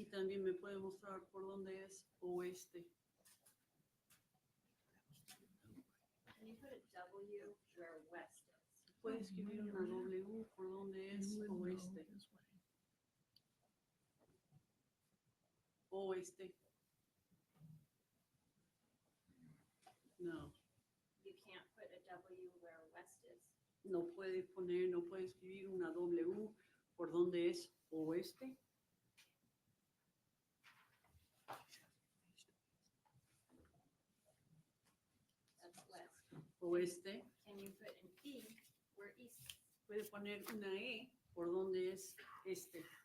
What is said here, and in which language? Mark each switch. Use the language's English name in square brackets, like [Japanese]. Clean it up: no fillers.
[Spanish] Y también me puede mostrar por dónde es oeste. [English] Can you put a W where west is? [Spanish] Puede escribir una W por dónde es oeste. Oeste. No, [English] You can't put a W where west is. [Spanish] no puede escribir una W por dónde es oeste. [English] That's west. [Spanish] Oeste. [English] Can you put an E where east is? [Spanish] Puede poner una E por dónde es este.